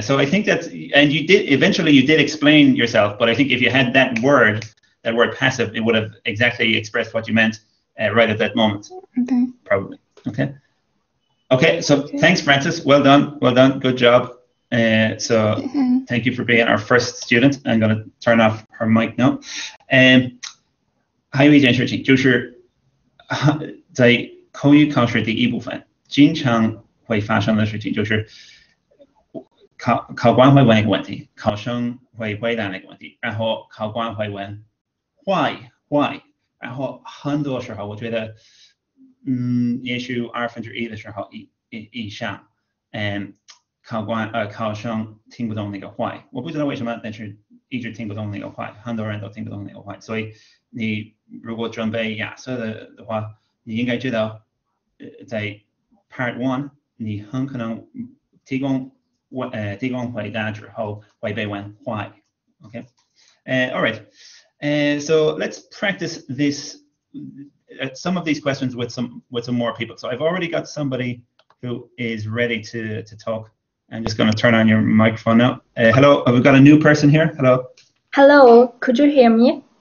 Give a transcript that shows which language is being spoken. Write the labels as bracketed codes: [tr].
[en] So I think that's, and you did explain yourself, but I think if you had that word passive, it would have exactly expressed what you meant right at that moment. Okay. Probably. Okay. So thanks, Francis. Well done. Good job. Thank you for being our first student. I'm going to turn off her mic now. [zh] 还有一件事情就是在口语考试第一部分经常会发生的事情就是考官会问一个问题，考生会回答那个问题，然后考官会问 why， 然后很多时候我觉得也许1/2的时候以上考生听不懂那个 why， 我不知道为什么，但是一直听不懂那个 why， 很多人都听不懂那个 why， 所以你如果准备雅思的话，你应该知道在 Part 1 你很可能提供回答之后会被问 why. [en] Okay. All right. So let's practice this some of these questions with some more people. So I've already got somebody who is ready to talk. I'm just going to turn on your microphone now. Hello, we've got a new person here. Hello. Hello, could you hear me?